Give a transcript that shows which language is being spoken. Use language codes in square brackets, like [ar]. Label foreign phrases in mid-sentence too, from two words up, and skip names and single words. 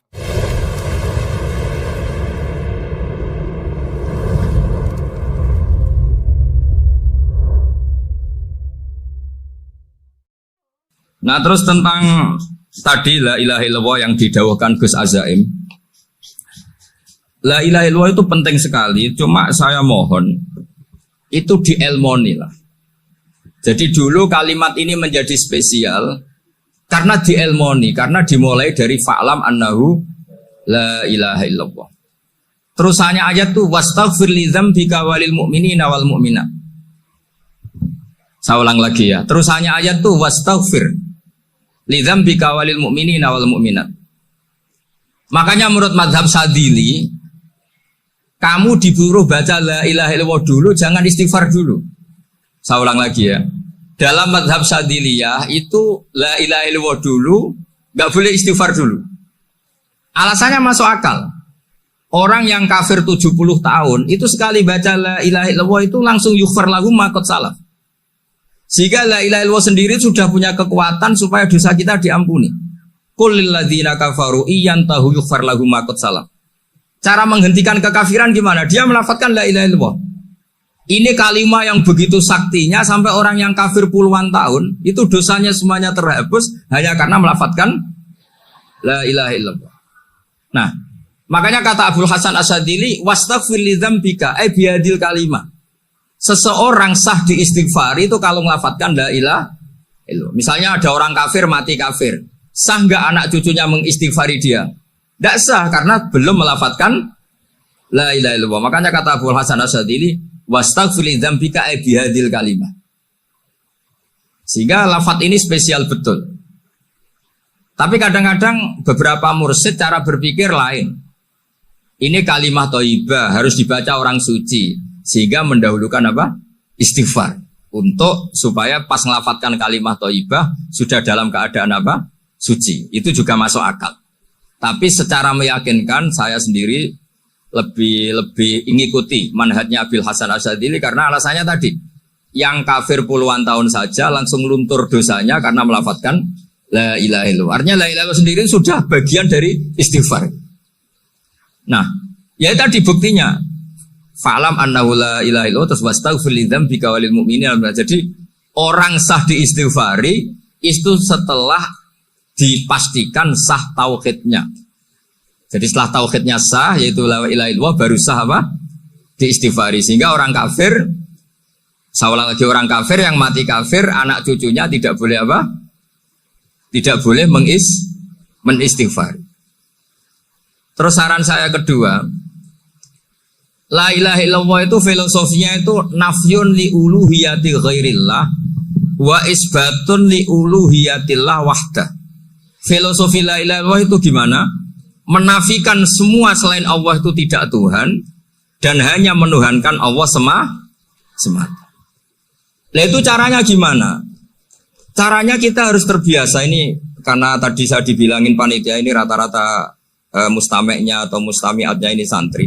[id] Nah terus tentang tadi [ar] لا إله إلا الله [id] yang didawahkan Gus Azaim. [ar] لا إله إلا الله [id] itu penting sekali, cuma saya mohon itu dielmoni lah. Jadi dulu kalimat ini menjadi spesial karena dielmoni, karena dimulai dari [ar] فاعلم أنه لا إله إلا الله. [id] Terusannya ayat tuh [ar] واستغفر لذنبك وللمؤمنين والمؤمنات. [id] Saya ulang lagi ya. Terusannya ayat tuh [ar] واستغفر لذنبك وللمؤمنين والمؤمنات. [id] Makanya menurut mazhab Sadili, kamu disuruh baca [ar] لا إله إلا الله [id] dulu, jangan istighfar dulu. Saya ulang lagi ya. Dalam mazhab Sadiliyah itu [ar] لا إله إلا الله [id] dulu, nggak boleh istighfar dulu. Alasannya masuk akal. Orang yang kafir 70 tahun itu sekali baca [ar] لا إله إلا الله [id] itu langsung [ar] يغفر له ما قد سلف. [id] Sehingga [ar] لا إله إلا الله [id] sendiri sudah punya kekuatan supaya dosa kita diampuni. [ar] قل للذين كفروا إن ينتهوا يغفر لهم ما قد سلف. [id] Cara menghentikan kekafiran gimana? Dia melafadzkan [ar] لا إله إلا الله. [id] Ini kalimat yang begitu saktinya sampai orang yang kafir puluhan tahun itu dosanya semuanya terhapus hanya karena melafadzkan [ar] لا إله إلا الله. [id] Nah, makanya kata Abdul Hasan Asyadili [ar] واستغفر لذنبك أي بهذه الكلمة. [id] Seseorang sah diistighfari itu kalau melafadzkan [ar] لا إله إلا الله. [id] Misalnya ada orang kafir mati kafir, sah nggak anak cucunya mengistighfari dia? Tidak sah karena belum melafadzkan [ar] لا إله إلا الله. [id] Makanya kata Abu Hasan Asyadili [ar] واستغفر لذنبك أي بهذه الكلمة. [id] Sehingga lafadz ini spesial betul. Tapi kadang-kadang beberapa mursyid cara berpikir lain. Ini kalimat thayyibah harus dibaca orang suci sehingga mendahulukan apa? Istighfar. Untuk supaya pas ngelafatkan kalimat thayyibah sudah dalam keadaan apa? Suci. Itu juga masuk akal. Tapi secara meyakinkan saya sendiri lebih mengikuti manhajnya Abil Hasan Asyadzili karena alasannya tadi yang kafir puluhan tahun saja langsung luntur dosanya karena melafatkan [ar] لا إله إلا الله. [id] Artinya [ar] لا إله إلا الله [id] sendiri sudah bagian dari istighfar. Nah, ya tadi buktinya. [ar] فاعلم أنه لا إله إلا الله واستغفر لذنبك وللمؤمنين. [id] Jadi orang sah diistighfari itu setelah dipastikan sah tauhidnya. Jadi setelah tauhidnya sah yaitu [ar] لا إله إلا الله [id] baru sah apa? Diistighfari. Sehingga orang kafir, saya ulang lagi, orang kafir yang mati kafir anak cucunya tidak boleh apa? Tidak boleh menistighfar. Terus saran saya kedua, [ar] لا إله إلا الله [id] itu filosofinya itu [ar] نفي لألوهية غير الله وإثبات لألوهية الله وحده. [id] Filosofi [ar] لا إله إلا الله [id] itu gimana? Menafikan semua selain Allah itu tidak Tuhan dan hanya menuhankan Allah semata. Nah itu caranya gimana? Caranya kita harus terbiasa ini karena tadi saya dibilangin panitia ini rata-rata mustameknya atau mustamiatnya ini santri.